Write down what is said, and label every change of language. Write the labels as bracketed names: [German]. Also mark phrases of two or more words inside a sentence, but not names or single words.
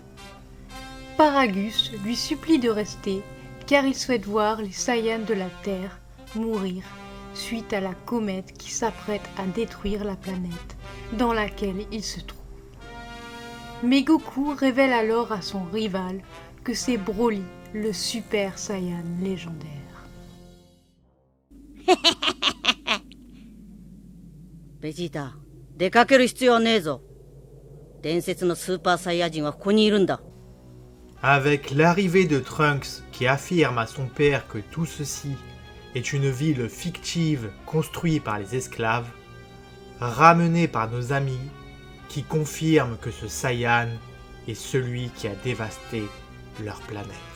[French] Paragus lui supplie de rester car il souhaite voir les Saiyans de la Terre mourir suite à la comète qui s'apprête à détruire la planète dans laquelle il se trouve. Mais Goku révèle alors à son rival que c'est Broly, le Super Saiyan légendaire. [Japanese] ベジータ、出かける必要はねえぞ。伝説のスーパーサイヤ人はここにいるんだ。 [French] Avec l'arrivée de Trunks qui affirme à son père que tout ceci est une ville fictive construite par les esclaves, ramenée par nos amis qui confirment que ce Saiyan est celui qui a dévasté leur planète.